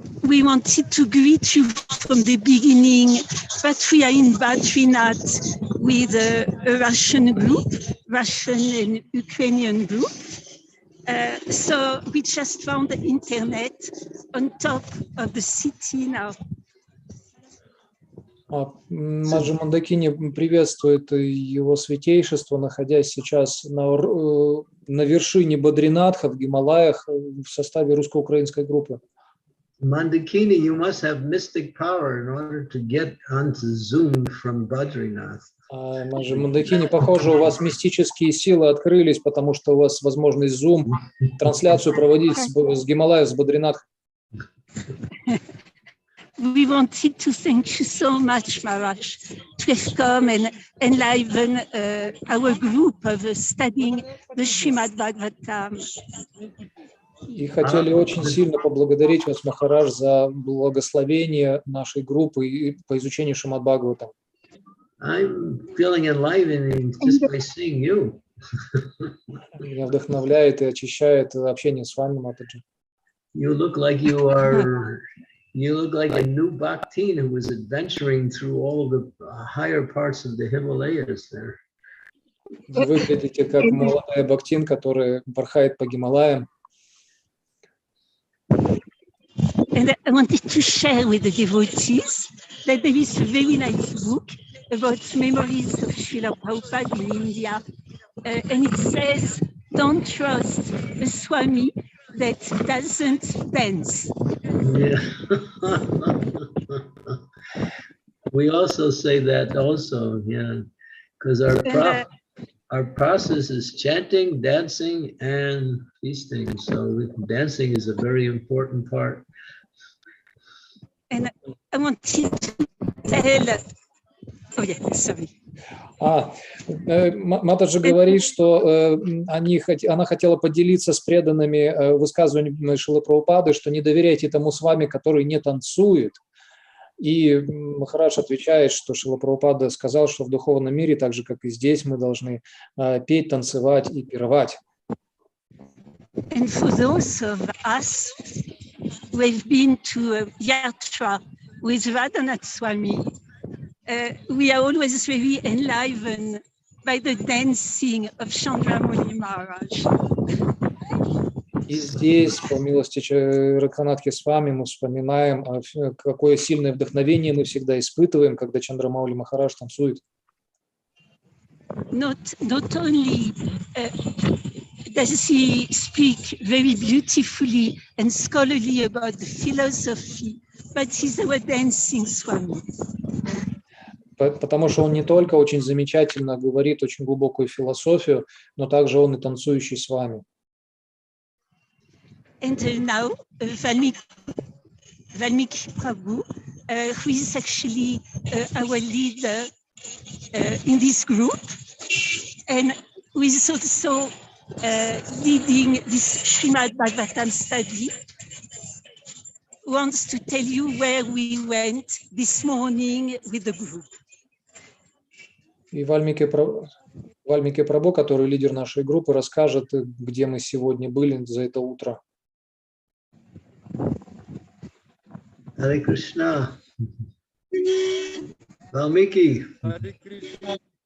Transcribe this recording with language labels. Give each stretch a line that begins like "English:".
English: We wanted to greet you from the beginning, but we are in Badrinath with a Russian group, Russian and Ukrainian group. So we just found the internet on top of the city now.
Russian: Маджи Мандакини приветствует его святейшество, находясь сейчас на вершине Бадринатха в Гималаях в составе русско-украинской группы.
English: Mandakini, you must have mystic power in order to get onto Zoom from Badrinath.
Russian: Маджи Мандакини, похоже, у вас мистические силы открылись, потому что у вас возможность Zoom трансляцию проводить с Гималаев, с Бадринатха.
English: We wanted to thank you so much, Maharaj, to have come and enliven our group of studying the Shrimad-Bhagavatam.
Russian: И хотели очень сильно поблагодарить вас, Махарадж, за благословение нашей группы по изучению Шримад-Бхагаватам.
English: I'm feeling enlivening just by seeing you.
Russian: Меня вдохновляет и очищает общение с вами, Матаджи.
English: You look like a new bhaktin who was adventuring through all of the higher parts of the Himalayas there.
Russian: Вы выглядите как молодая бхактин, которая порхает по Гималаям.
English: And I wanted to share with the devotees that there is a very nice book about memories of Srila Prabhupada in India. And it says, don't trust a Swami that doesn't dance. Yeah. We also say that also, yeah, because our process is chanting, dancing, and feasting. So dancing is a very important part. And I wanted to tell. Oh yeah, sorry.
Russian: Матаджи говорит, что она хотела поделиться с преданными высказываниями Шрилы Прабхупады, что не доверяйте тому Свами, который не танцует. И Махарадж отвечает, что Шрила Прабхупада сказал, что в духовном мире, так же, как и здесь, мы должны петь, танцевать и пировать.
English: And for those of us who have been to a yatra with Radhanath Swami, we are always very enlivened by the dancing of Chandramauli Maharaj.
Russian: И здесь, по милости Радханатхи Свами, мы вспоминаем, какое сильное вдохновение мы всегда испытываем, когда Чандрамаули Махарадж танцует.
English: Not only does he speak very beautifully and scholarly about the philosophy, but he's our dancing Swami.
Russian: Потому что он не только очень замечательно говорит очень глубокую философию, но также он и танцующий с вами.
English: And now, Vальмики Prabhu, who is actually our leader in this group, and who is also leading this Shrimad-Bhagavatam study, wants to tell you where we went this morning with the group.
Russian: И Вальмики Прабху, который лидер нашей группы, расскажет, где мы сегодня были за это утро.
English: Hare Krishna.
Russian: Вальмики.
English: Hare Krishna.